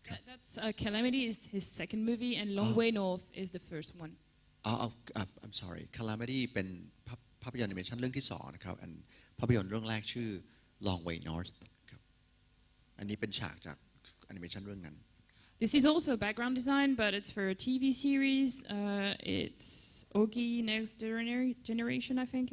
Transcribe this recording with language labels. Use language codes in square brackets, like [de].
[en] That's Calamity is his second movie, and Long Way North is the first one. I'm sorry. [th] Calamity เป็นภาพยนตร์ animation เรื่องที่2นะครับอันภาพยนตร์เรื่องแรกชื่อ Long Way North ครับอันนี้เป็นฉากจาก animation เรื่องนั้น [en] This is also background design, but it's for a TV series. It's Ogi Next Generation, I think.